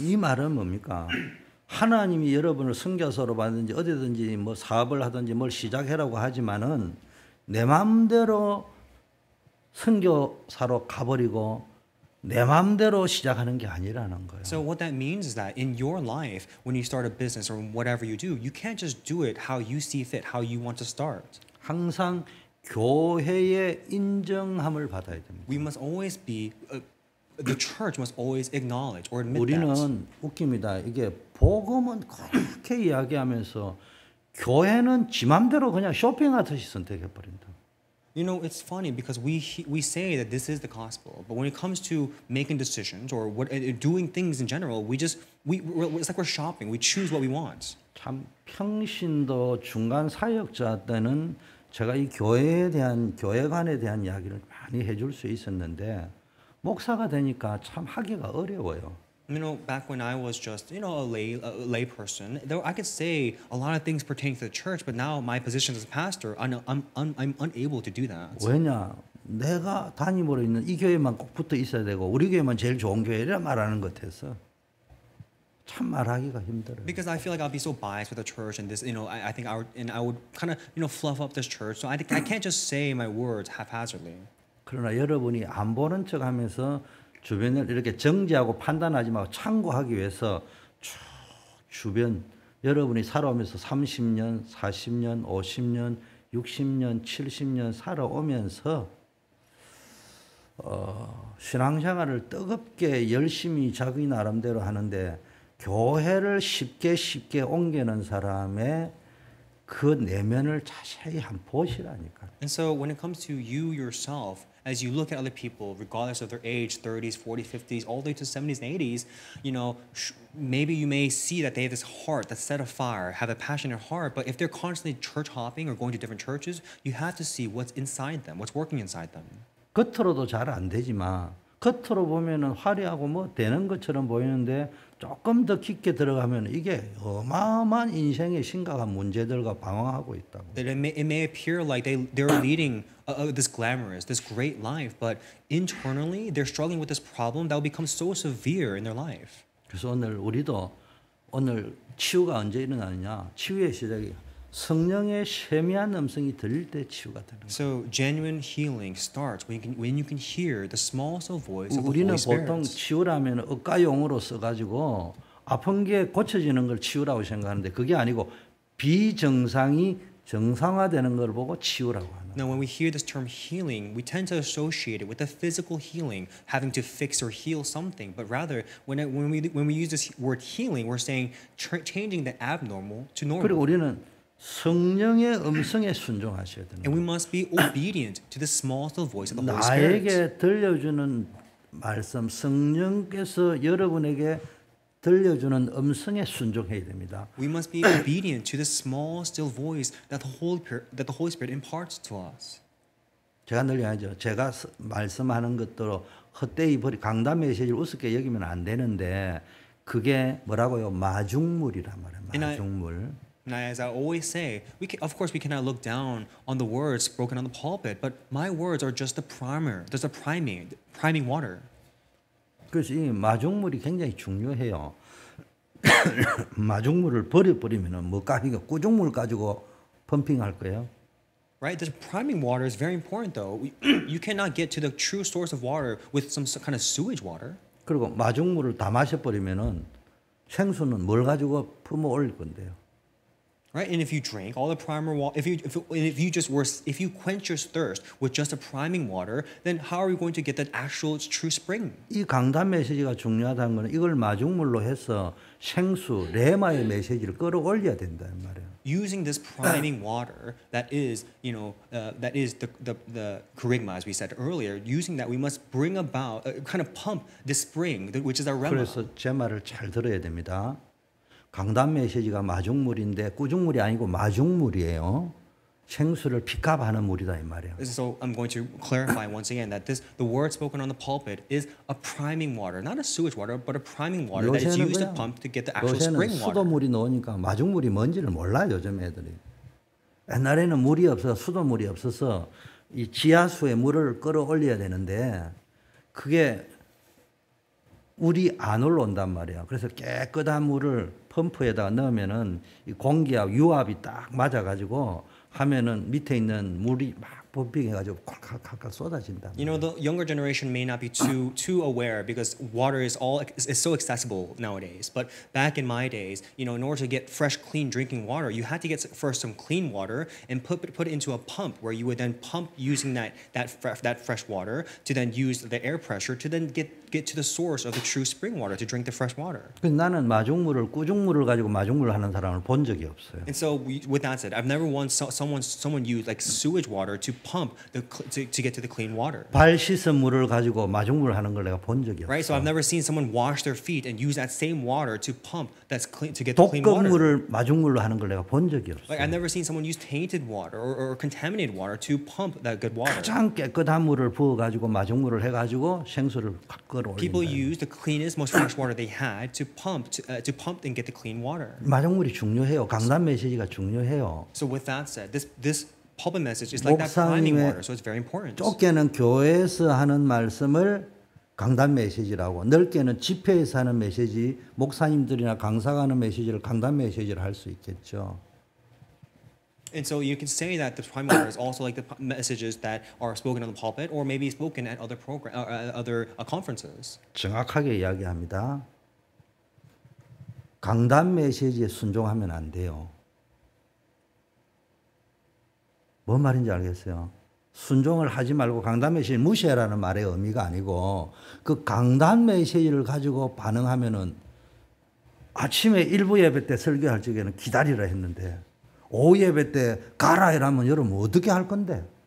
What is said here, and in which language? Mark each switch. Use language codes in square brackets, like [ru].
[ko] 이 말은 뭡니까? 하나님이 여러분을 선교사로 받든지 어디든지 뭐 사업을 하든지 뭘 시작해라고 하지만은 내 마음대로 선교사로 가버리고 내 마음대로 시작하는 게 아니라는 거예요. [en] So what that means is that in your life, when you start a business or whatever you do, you can't just do it how you see fit, how you want to start. [ko] 항상 교회의 인정함을 받아야 됩니다. [en] We must always be the church must always acknowledge or admit that. [ko] 우리는 웃깁니다. 이게 복음은 그렇게 이야기하면서 교회는 지 맘대로 그냥 쇼핑하듯이 선택해 버린다. [en] You know, it's funny because we say that this is the gospel, but when it comes to making decisions or doing things in general, it's like we're shopping. We choose what we want. [ko] 참 평신도 중간 사역자 때는 제가 이 교회에 대한 교회관에 대한 이야기를 많이 해줄 수 있었는데 목사가 되니까 참 하기가 어려워요. [en] You know, back when I was just a lay person, I could say a lot of things pertaining to the church, but now my position as a pastor, I'm unable to do that. [ko] 왜냐? 내가 담임으로 있는 이 교회만 꼭 붙어 있어야 되고 우리 교회만 제일 좋은 교회라 말하는 것 같아서 참 말하기가 힘들어요. [en] Because I feel like I'll be so biased with the church, and this, I think I would kind of fluff up this church. So I can't just say my words haphazardly. [ko] 그러나 여러분이 안 보는 척하면서 주변을 이렇게 정지하고 판단하지 말고 참고하기 위해서 쭉 주변 여러분이 살아오면서 30년, 40년, 50년, 60년, 70년 살아오면서 신앙생활을 뜨겁게 열심히 자기 나름대로 하는데 교회를 쉽게 옮기는 사람의 그 내면을 자세히 한번 보시라니까. [en] And so when it comes to you yourself as you look at other people, regardless of their age, 30s, 40s, 50s, all the way to 70s and 80s, you know, maybe you may see that they have this heart that's set afire, have a passionate heart, but if they're constantly church hopping or going to different churches, you have to see what's inside them, what's working inside them. [ko] 겉으로도 잘 안 되지만 겉으로 보면은 화려하고 뭐 되는 것처럼 보이는데 조금 더 깊게 들어가면 이게 어마어마한 인생의 심각한 문제들과 방황하고 있다고. [en] That it may appear like they're leading this glamorous, this great life, but internally they're struggling with this problem that will become so severe in their life. [ko] 그래서 우리도 오늘 치유가 언제 일어나느냐? 치유의 시작이 성령의 세미한 음성이 들릴 때 치유가 되는 거예요. [en] So genuine healing starts when you can hear the small still voice of the [ko] 우리는 [en] Holy Spirit. [ko] 보통 치유라면 억가용어로 써가지고 아픈 게 고쳐지는 걸 치유라고 생각하는데 그게 아니고 비정상이 정상화되는 걸 보고 치유라고 하는. [en] Now, when we hear this term healing, we tend to associate it with the physical healing, having to fix or heal something. But rather, when we use this word healing, we're saying changing the abnormal to normal. [ko] 그리고 우리는 성령의 음성에 순종하셔야 됩니다. [en] And we must be obedient to the small still voice of the Holy Spirit. [ko] 나에게 들려주는 말씀, 성령께서 여러분에게 들려주는 음성에 순종해야 됩니다. [en] We must be obedient to the small still voice that the Holy Spirit imparts to us. [ko] 제가 늘 얘기하죠. 제가 말씀하는 것도 헛되이 강단 메시지를 우습게 여기면 안 되는데 그게 뭐라고요? 마중물이란 말이에요. 마중물. [en] And as I always say, of course we cannot look down on the words spoken on the pulpit, but my words are just the primer. There's a priming water. [ko] 그래서 이 마중물이 굉장히 중요해요. 마중물을 버려버리면 뭐가 하니까 꾸중물 가지고 펌핑할 거예요. [en] Right? The priming water is very important though. You cannot get to the true source of water with some kind of sewage water. [ko] 그리고 마중물을 다 마셔버리면은 생수는 뭘 가지고 품어 올릴 건데요. [en] Right? And if you drink all the primer water, if you quench your thirst with just a priming water, then how are you going to get that actual true spring? [ko] 이 강단 메시지가 중요하다는 것은 이걸 마중물로 해서 생수 레마의 메시지를 끌어올려야 된다는 말이에요. [en] Using this priming water that is, that is the kerygma, as we said earlier, using that we must bring about, kind of pump this spring, which is our rema. [ko] 그래서 제 말을 잘 들어야 됩니다. 강단 메시지가 마중물인데 꾸중물이 아니고 마중물이에요. 생수를 픽업하는 물이다 이 말이에요. [en] So I'm going to clarify once again that the word spoken on the pulpit is a priming water, not a sewage water, but a priming water that is used to pump to get the actual spring water. [ko] 수돗물이 나오니까 마중물이 뭔지를 몰라 요즘 애들이. 옛날에는 물이 없어서 수돗물이 없어서 이 지하수에 물을 끌어올려야 되는데 그게 물이 안 올라온단 말이에요. 그래서 깨끗한 물을 펌프에다가 넣으면은 이 공기하고 유압이 딱 맞아가지고 하면은 밑에 있는 물이 막 펌핑해가지고 콸콸콸 쏟아진다. [en] You know, the younger generation may not be too aware because water is so accessible nowadays. But back in my days, in order to get fresh, clean drinking water, you had to get first some clean water and put it into a pump where you would then pump using that fresh water to then use the air pressure to then get to the source of the true spring water to drink the fresh water. [ko] 나는 마중물을 꾸중물을 가지고 마중물을 하는 사람을 본 적이 없어요. [en] And so, with that said, I've never someone use like sewage water to pump to get to the clean water. [ko] 발 씻은 물을 가지고 마중물을 하는 걸 내가 본 적이 없어요. [en] Right, so I've never seen someone wash their feet and use that same water to pump that's clean to get the clean water. [ko] 독극물을 마중물로 하는 걸 내가 본 적이 없어요. [en] Like I've never seen someone use tainted water or contaminated water to pump that good water. [ko] 가장 깨끗한 물을 부어 가지고 마중물을 해 가지고 생수를 확 끌어올린다. [en] People use the cleanest, most fresh water they had to pump and get the clean water. [ko] 마중물이 중요해요. 강단 메시지가 중요해요. [en] So with that said, this pulpit message is like that priming water, so it's very important. [ko] 좁게는 교회에서 하는 말씀을 강단 메시지라고, 넓게는 집회에서 하는 메시지, 목사님들이나 강사가 하는 메시지를 강단 메시지를 할 수 있겠죠. [en] And so you can say that the priming water is also like the messages that are spoken on the pulpit, or maybe spoken at other conferences. [ko] 정확하게 이야기합니다. 강단 메시지에 순종하면 안 돼요. 뭔 말인지 알겠어요? 순종을 하지 말고 강단 메시지를 무시해라는 말의 의미가 아니고 그 강단 메시지를 가지고 반응하면은 아침에 일부 예배 때 설교할 적에는 기다리라 했는데 오후 예배 때 가라 이라면 여러분 어떻게 할 건데?